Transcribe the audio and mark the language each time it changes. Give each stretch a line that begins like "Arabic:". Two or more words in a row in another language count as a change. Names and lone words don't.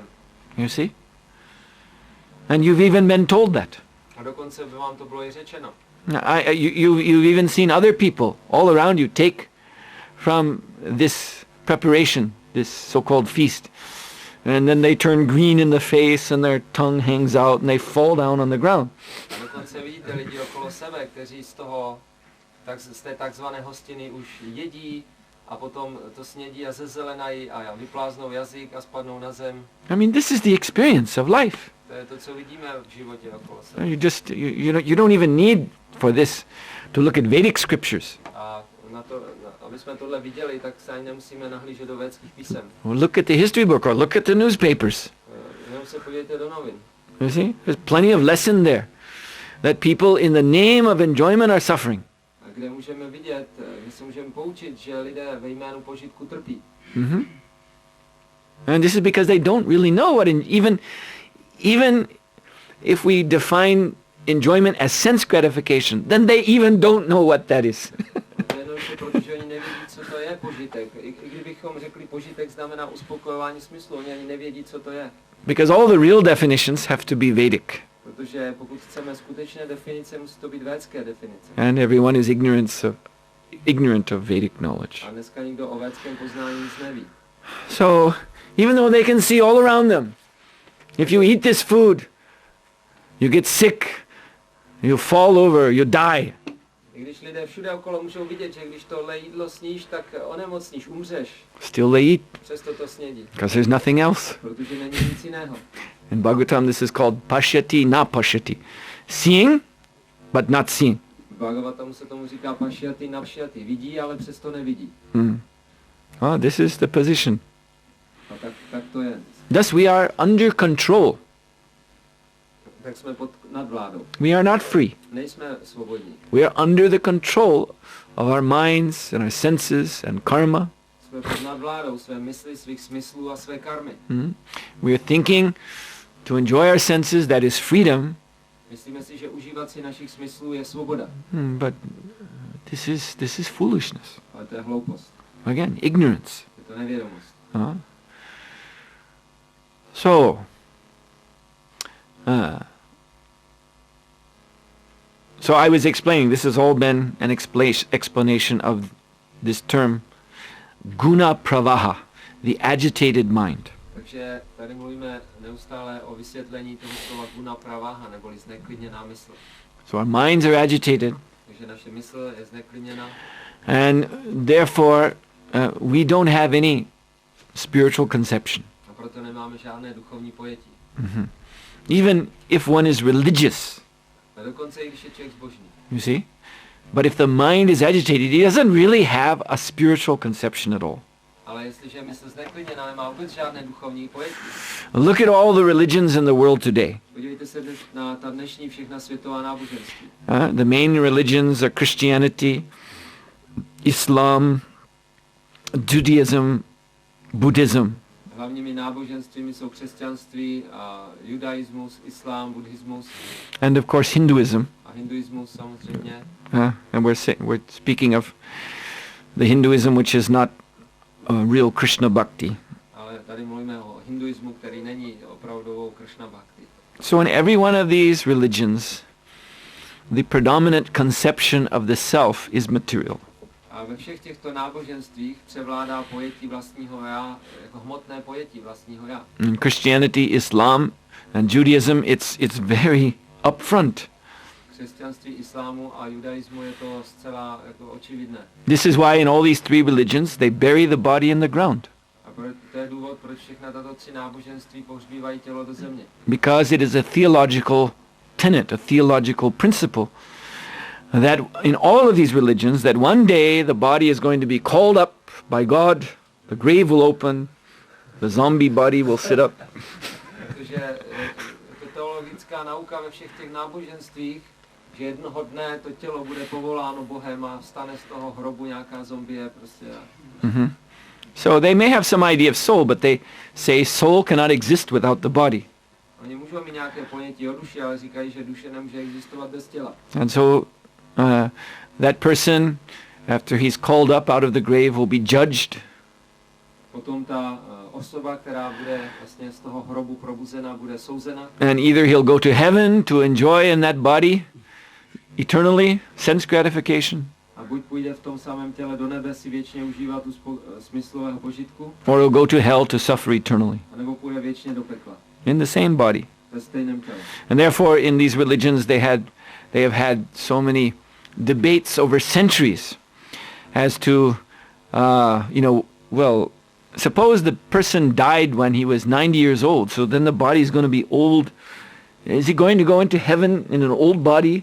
English: You see? And you've even been told that.
Czech: A dokonce by vám to bylo i řečeno.
English: You've even seen other people all around you take from this preparation, this so-called feast, and then they turn green in the face and their tongue hangs out and they fall down on the ground.
Czech: A dokonce vidíte lidi okolo sebe, kteří z té takzvané hostiny už jedí a potom to snědí a zezelenají a vypláznou jazyk a spadnou na zem.
English: I mean, this is the experience of life.
Czech: To je to, co vidíme v životě okolo sebe.
English: You don't even need for this to look at Vedic scriptures.
Czech: A aby jsme tohle viděli, tak se ani nemusíme nahlížet do védských písem.
English: Or look at the history book or look at the newspapers.
Czech: Jenom se podívejte do novin.
English: You see? There's plenty of lesson there that people in the name of enjoyment are suffering.
Czech: A kde můžeme vidět, kde se můžeme poučit, že lidé ve jménu požitku trpí.
English: And this is because they don't really know what even if we define enjoyment as sense gratification, then they even don't know what that is.
Czech: Protože oni nevědí, co to je požitek. I kdybychom řekli, požitek znamená uspokojování smyslu, oni ani nevědí, co to je.
English: Because all the real definitions have to be Vedic.
Czech: Protože pokud chceme skutečné definice, musí to být védské definice.
English: And everyone is ignorant of Vedic knowledge.
Czech: A dneska nikdo o védském poznání nic neví.
English: So, even though they can see all around them, if you eat this food, you get sick, you fall over, you die.
Czech: I když lidé všude okolo můžou vidět, že když tohle jídlo sníš, tak onemocníš, umřeš.
English: Still they eat,
Czech: Přesto to snědí.
English: because there's nothing else.
Czech: Protože není nic jiného.
English: In Bhagavatam this is called
Sanskrit: पश्यति न पश्यति.
English: Seeing, but not seeing.
Czech: V Bhagavatamu se tomu říká
Sanskrit: पश्यति नपश्यति.
Czech: Vidí, ale přesto nevidí.
English: This is the position.
Czech: A tak to je.
English: Thus we are under control.
Czech: Tak jsme pod nadvládou.
English: We are not free.
Czech: Nejsme svobodní.
English: We are under the control of our minds and our senses and karma.
Czech: Jsme pod nadvládou své mysli, svých smyslů a své karmy.
English: We are thinking to enjoy our senses, that is freedom.
Czech: Myslíme si, že užívat si našich smyslů je svoboda.
English: But this is foolishness.
Czech: Ale to je hloupost.
English: Again, ignorance.
Czech: Je to nevědomost.
English: So I was explaining, this has all been an explanation of this term
Sanskrit: गुण प्रवाह,
English: the agitated mind.
Czech: Takže tady mluvíme neustále o vysvětlení toho slova
Sanskrit: गुण प्रवाह,
Czech: neboli zneklidněná mysl.
English: So our minds are agitated.
Czech: Takže naše mysl je zneklidněná.
English: And therefore we don't have any spiritual conception.
Czech: A proto nemáme žádné duchovní pojetí.
English: Even if one is religious,
Czech: A dokonce i když je člověk zbožný.
English: you see? But if the mind is agitated, he doesn't really have a spiritual conception at all.
Czech: Ale jestliže mysl zneklidněná, nemá vůbec žádné duchovní pojetí.
English: Look at all the religions in the world today.
Czech: Podívejte se na ta dnešní všechna světová náboženství.
English: The main religions are Christianity, Islam, Judaism, Buddhism.
Czech: Hlavními náboženstvími jsou křesťanství, judaismus, islám, buddhismus
English: And of course Hinduism.
Czech: a hinduismus samozřejmě.
English: And we're speaking of the Hinduism which is not real Krishna bhakti.
Czech: Ale tady mluvíme o hinduismu, který není opravdovou Krishna bhakti.
English: So in every one of these religions, the predominant conception of the self is material.
Czech: A ve všech těchto náboženstvích převládá pojetí vlastního já, jako hmotné pojetí vlastního já.
English: In Christianity, Islam, and Judaism, it's very upfront.
Czech: Křesťanství, islámu a judaismu je to zcela jako očividné.
English: This is why in all these three religions they bury the body in the ground.
Czech: A to je důvod, proč všechna tato tři náboženství pohřbívají tělo do země.
English: Because it is a theological tenet, a theological principle, that in all of these religions, that one day the body is going to be called up by God, the grave will open, the zombie body will sit up.
Czech: Protože to teologická nauka ve všech těch náboženstvích, že jednoho dne to tělo bude povoláno Bohem a stane z toho hrobu nějaká zombie prostě.
English: So they may have some idea of soul, but they say soul cannot exist without the body.
Czech: Oni můžou mít nějaké ponětí o duši, ale říkají, že duše nemůže existovat bez těla.
English: And so that person, after he's called up out of the grave, will be judged.
Czech: Potom ta osoba, která bude vlastně z toho hrobu probuzena, bude souzena.
English: And either he'll go to heaven to enjoy in that body eternally, sense gratification,
Czech: A buď půjde v tom samém těle do nebe si věčně užívat tu smyslového požitku,
English: or he'll go to hell to suffer eternally
Czech: anebo půjde věčně do pekla.
English: in the same body.
Czech: Ve stejném těle.
English: And therefore in these religions they have had so many debates over centuries as to, suppose the person died when he was 90 years old, so then the body is going to be old. Is he going to go into heaven in an old body?